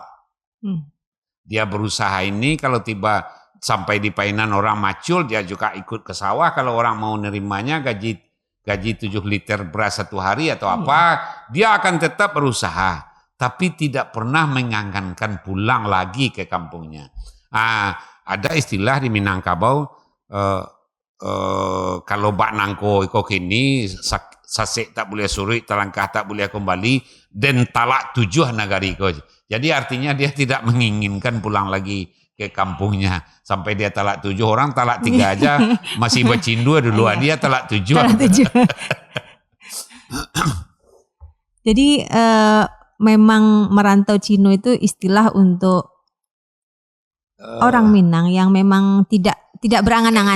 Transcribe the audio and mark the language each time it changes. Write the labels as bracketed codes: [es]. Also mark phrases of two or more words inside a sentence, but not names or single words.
[id] Dia berusaha ini, kalau tiba sampai di Painan orang macul, dia juga ikut ke sawah. Kalau orang mau nerimanya gaji 7 liter beras satu hari atau apa, dia akan tetap berusaha. Tapi tidak pernah mengangankan pulang lagi ke kampungnya. Ada istilah di Minangkabau, kalau [min] bak nangko iko kini, sasek tak boleh suri, telangkah tak boleh kembali, [id] dan talak 7 nagari ko. Jadi artinya dia tidak menginginkan pulang lagi ke kampungnya. Sampai dia talak 7, orang talak 3 aja, masih bercindu duluan, dia talak 7. Jadi memang merantau Cino itu istilah untuk orang Minang yang memang tidak berangan-angan